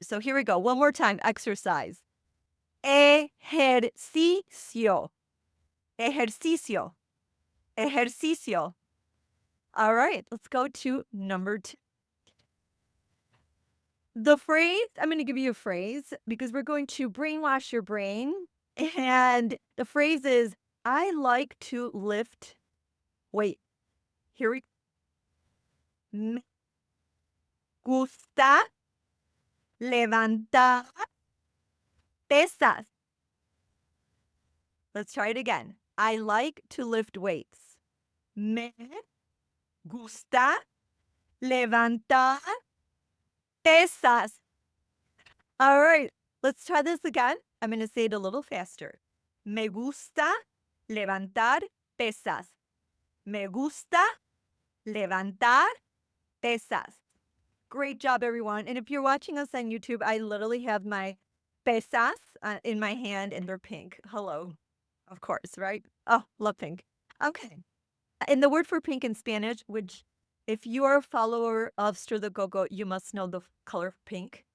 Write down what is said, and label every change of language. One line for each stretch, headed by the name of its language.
English: So here we go. One more time. Exercise. Ejercicio. Ejercicio. Ejercicio. All right. Let's go to number 2. The phrase, I'm going to give you a phrase because we're going to brainwash your brain. And the phrase is, I like to lift weight. Here we
Spanish: Me gusta levantar pesas.
English: Let's try it again. I like to lift weights.
Spanish: Me gusta levantar pesas.
English: All right, let's try this again. I'm going to say it a little faster.
Spanish: Me gusta levantar pesas. Me gusta levantar pesas.
English: Great job, everyone. And if you're watching us on YouTube, I literally have my pesas in my hand and they're pink. Hello. Of course, right? Oh, love pink. Okay. And the word for pink in Spanish, which if you are a follower of Stir the Coco, you must know the color pink.